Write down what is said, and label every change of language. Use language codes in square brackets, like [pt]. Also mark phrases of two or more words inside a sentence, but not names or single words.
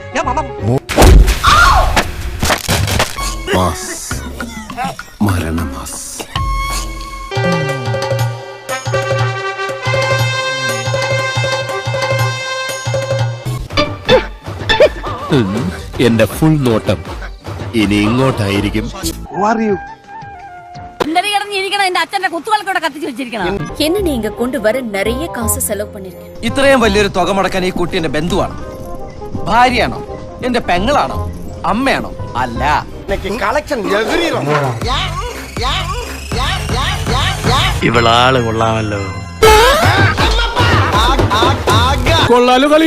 [ml] മരണമാസ്. എന്റെ ഫുൾ നോട്ടം ഇനി ഇങ്ങോട്ടായിരിക്കും. [ta] என்ன நீங்க கொண்டு வர நிறைய காசு செலவு பண்ணிருக்கேன். [ml] ഇത്രയും വലിയൊരു തുക മുടക്കാൻ ഈ കുട്ടി എന്റെ ബന്ധുവാണോ, ഭാര്യയാണോ, എന്റെ പെങ്ങളാണോ, അമ്മയാണോ? അല്ല. ഇവളാള് കൊള്ളാമല്ലോ. കൊള്ളാലോ കളി.